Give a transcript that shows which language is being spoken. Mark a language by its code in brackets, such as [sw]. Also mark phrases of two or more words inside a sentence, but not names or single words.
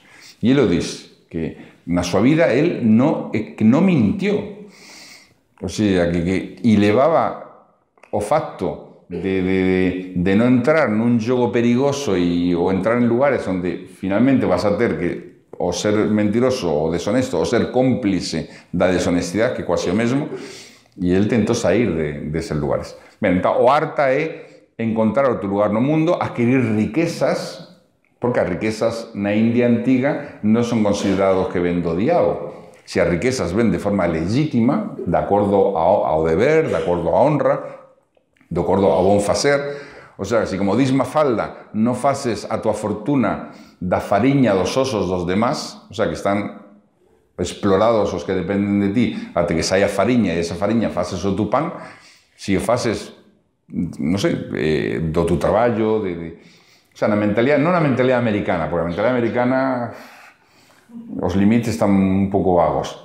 [gl] E ele diz que na súa vida ele non mintió. O sea, e levaba o facto de non entrar nun xogo perigoso ou entrar en lugares onde finalmente vas a ter que o ser mentiroso ou deshonesto ou ser cómplice da deshonestidade, que quase o mesmo, e ele tentou sair deses lugares. Ben, então, o Arta é encontrar o teu lugar no mundo, adquirir riquezas Porque as riquezas na India antiga non son considerados que ven do diabo. Se as riquezas ven de forma legítima, de acordo ao deber, de acordo á honra, de acordo ao bon facer, o sea, se como dis Mafalda, non faces a tua fortuna da fariña dos osos dos demás, o sea, que están explorados os que dependen de ti, até que saia fariña e esa fariña faces o tu pan, se o faces, non sei, do tu traballo, o sea, na mentalidade, non na mentalidade americana, porque a mentalidade americana os limites están un pouco vagos.